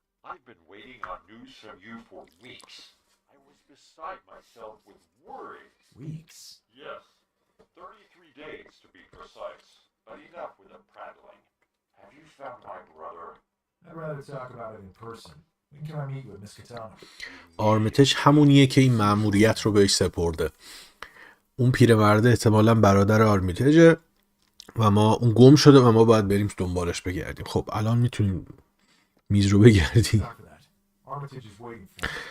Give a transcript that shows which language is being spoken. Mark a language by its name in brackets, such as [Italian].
[English] I've been waiting on news from you for weeks. I was beside myself with worry. Weeks. Yes, 33 days to be precise. But enough with the prattling. Have you found my brother? I'd rather talk about it in person. When can I meet with Miss Katana? [Persian] آرمیتج همونیه که این مأموریت رو بهش سپرده. اون پیرمرده احتمالاً برادر آرمیتجه و ما اون گم شده و ما باید بریم دنبالش بگردیم. خب الان میتونیم میز رو بگردیم. [English] After that, Armitage is waiting for me.